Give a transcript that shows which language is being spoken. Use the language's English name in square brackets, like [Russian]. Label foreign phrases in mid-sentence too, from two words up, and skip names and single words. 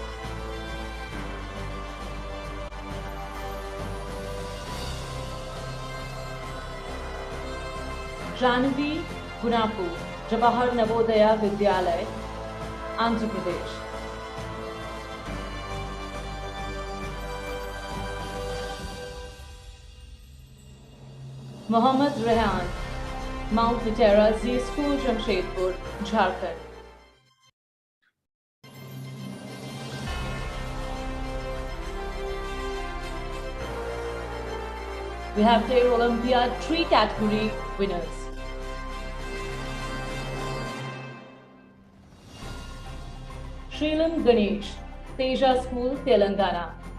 [English] Janvi Gunapu, Jawahar Navodaya Vidyalay, Andhra Pradesh. Mohammad Rehan, Mount Litera Z School, Jamshedpur, Jharkhand. We have TERRE Olympiad 3 category winners. Shrilam Ganesh, Teja School, Telangana.